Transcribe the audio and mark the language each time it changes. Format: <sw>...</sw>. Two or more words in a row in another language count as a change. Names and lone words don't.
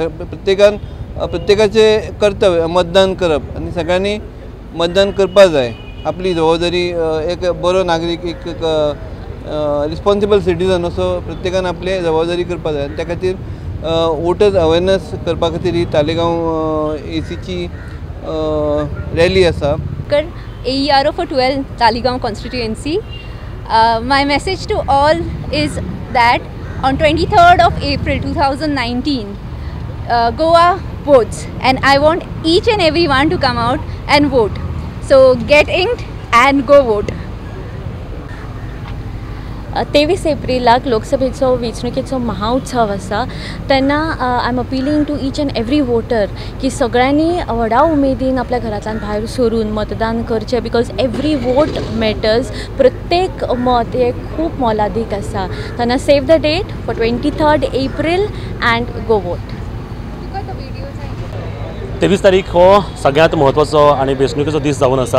<kok>प्रत्येकाचे कर्तव्य मतदान करप आनी सगळ्यांनी मतदान करपाक जाय. आपली जबाबदारी एक बरो नागरीक, एक</kok> <en>responsible citizen</en> <kok>असो प्रत्येकान आपली जबाबदारी करपाक जाय. त्या खातीर</kok> <en>voters awareness</en> <kok>करपा खातीर ही तालिगांव एसीची रॅली आसा.</kok> <en>AERO for 12 Talegaon constituency. My message to all is that on 23rd of April 2019 Goa votes, and I want each and everyone to come out and vote. So get inked and go vote.</en> <kok>23 एप्रिलाक लोकसभेचो वेंचणुकेचो महाउत्सव आसा.</kok> <en>तेन्ना I am appealing to each and every voter</en> <kok>की सगळ्यांनी व्हडा उमेदीन आपल्या घरांतल्यान भायर सरून मतदान करचें,</kok> <en>because every vote matters.</en> <kok>प्रत्येक मत हे खूब मोलादीक आसा. तेन्ना</kok> <en>save the date for 23rd April and go vote.</en> <kok>23 तारीख हो सगळ्यात महत्वाचो आणि वेंचणुकेचो दीस जावन आसा.</kok>